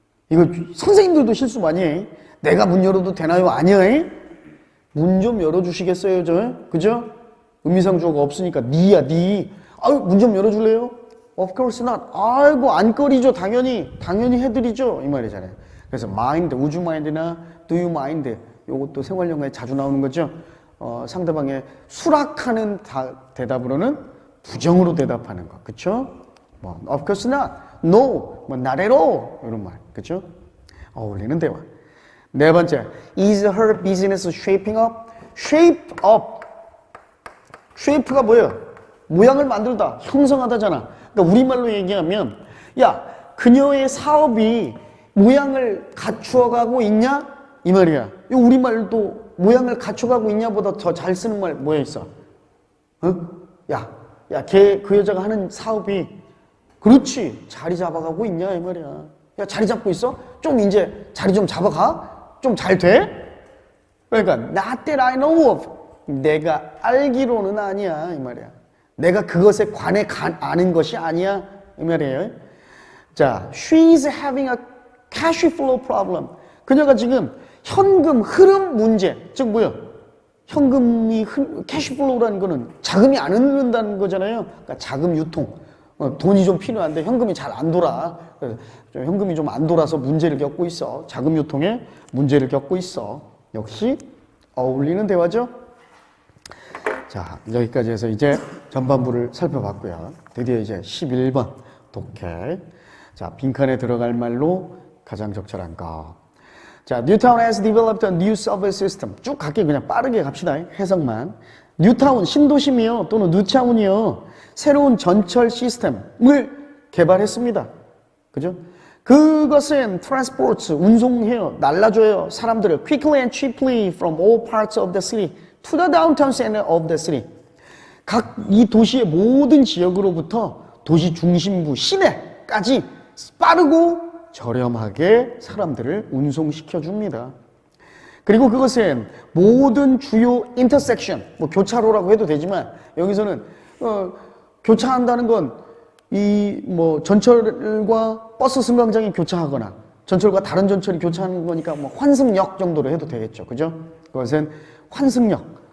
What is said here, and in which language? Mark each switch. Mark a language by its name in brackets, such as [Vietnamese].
[Korean] 이거 선생님들도 실수 많이 해. 내가 문 열어도 되나요? 아니야. 문 좀 열어주시겠어요, 그죠? 의미상 주어가 없으니까 니야, 니. 아유, 문 좀 열어줄래요? [English] Of course not. [Korean] 아이고, 안 꺼리죠. 당연히 해드리죠. 이 말이잖아요. 그래서 mind, [English] would you mind [Korean] 나 [English] do you mind. [Korean] 요것도 생활용어에 자주 나오는 거죠. 상대방의 수락하는 대답으로는 부정으로 대답하는 거. 그쵸? 뭐, [English] of course not. [Korean] No. 뭐, [English] not at all. [Korean] 이런 말. 그쵸? 어울리는 대화. 네 번째. [English] Is her business shaping up? shape up. shape가 뭐예요? [Korean] 모양을 만들다, 형성하다잖아. 그러니까 우리말로 얘기하면 야, 그녀의 사업이 모양을 갖추어가고 있냐? 이 말이야. 이 우리말도 모양을 갖춰가고 있냐보다 더 잘 쓰는 말 뭐에 있어? 야, 그 여자가 하는 사업이 그렇지 자리 잡아가고 있냐 이 말이야. 야, 자리 잡고 있어? 좀 이제 자리 좀 잡아가? 좀 잘 돼? 그러니까 [English] not that I know of. [Korean] 내가 알기로는 아니야 이 말이야. 내가 그것에 관해 아는 것이 아니야 이 말이에요. [English] 자, she's having a cash flow problem. [Korean] 그녀가 지금 현금 흐름 문제, 즉 뭐야? 현금이 캐시 플로우라는 거는 자금이 안 흐른다는 거잖아요. 그러니까 자금 유통. 돈이 좀 필요한데 현금이 잘 안 돌아. 현금이 좀 안 돌아서 문제를 겪고 있어. 자금 유통에 문제를 겪고 있어. 역시 어울리는 대화죠. 자, 여기까지 해서 이제 전반부를 살펴봤고요. 드디어 이제 11번 독해. 자, 빈칸에 들어갈 말로 가장 적절한 거. [English] 자, Newtown has developed a new subway system. [Korean] 쭉 갈게 그냥 빠르게 갑시다. 해석만. 뉴타운 신도심이요 또는 뉴타운이요 새로운 전철 시스템을 개발했습니다. 그죠? 그것은 [English] transports [Korean] 운송해요, 날라줘요 사람들을 [English] quickly and cheaply from all parts of the city to the downtown center of the city. [Korean] 각 이 도시의 모든 지역으로부터 도시 중심부 시내까지 빠르고 저렴하게 사람들을 운송시켜 줍니다. 그리고 그것은 모든 주요 인터섹션, 뭐 교차로라고 해도 되지만 여기서는 교차한다는 건 이 뭐 전철과 버스 승강장이 교차하거나 전철과 다른 전철이 교차하는 거니까 뭐 환승역 정도로 해도 되겠죠. 그죠? 그것은 환승역,